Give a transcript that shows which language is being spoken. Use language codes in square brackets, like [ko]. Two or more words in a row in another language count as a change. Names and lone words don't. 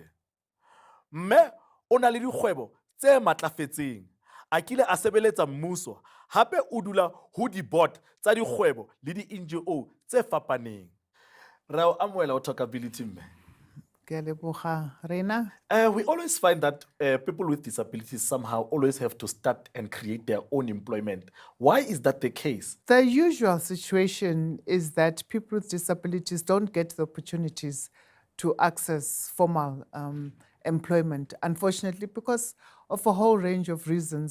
[st] Mme o na le dikgwebo tse matlafetseng, a kile a sebeletsa mmuso hape o dula ho di-board tsa dikgwebo le di-NGO tse fapaneng. Re o amohela ho TalkAbility mme. Ke a leboga, Reina. [en] We always find that people with disabilities somehow always have to start and create their own employment. Why is that the case? The usual situation is that people with disabilities don't get the opportunities to access formal employment, unfortunately, because of a whole range of reasons.